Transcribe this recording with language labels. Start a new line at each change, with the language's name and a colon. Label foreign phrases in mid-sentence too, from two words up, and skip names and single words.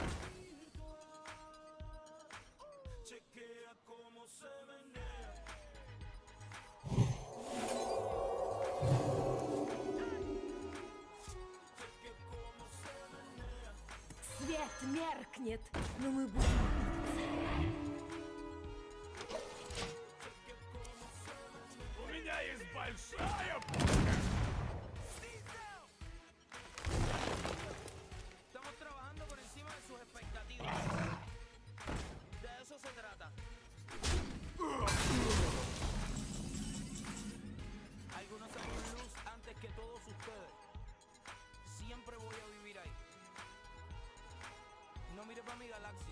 Russian: Свет меркнет, но мы будем... У меня есть большая...
Spanish: Estamos trabajando por encima de sus expectativas. De eso se trata. Algunos años luz antes que todos ustedes. Siempre voy a vivir ahí. No mire para mi galaxia.